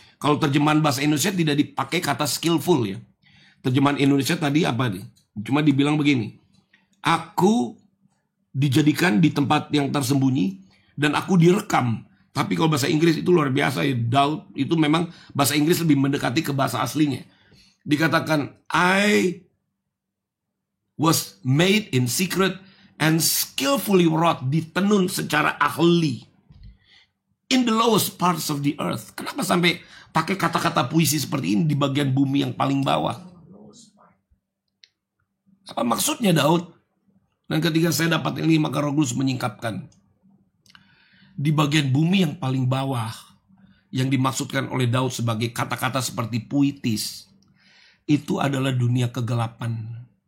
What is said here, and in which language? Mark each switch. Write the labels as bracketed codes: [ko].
[id] Kalau terjemahan bahasa Indonesia tidak dipakai kata skillful ya. Terjemahan Indonesia tadi apa nih? Cuma dibilang begini, aku dijadikan di tempat yang tersembunyi dan aku direkam. Tapi kalau bahasa Inggris itu luar biasa ya. Daud itu memang bahasa Inggris lebih mendekati ke bahasa aslinya. Dikatakan, [en] I was made in secret and skillfully wrought, [id] ditenun secara ahli [en] in the lowest parts of the earth. [id] Kenapa sampai pakai kata-kata puisi seperti ini di bagian bumi yang paling bawah? Apa maksudnya Daud? Dan ketika saya dapat ini, maka Roh Kudus menyingkapkan. Di bagian bumi yang paling bawah, yang dimaksudkan oleh Daud sebagai kata-kata seperti puitis, itu adalah dunia kegelapan.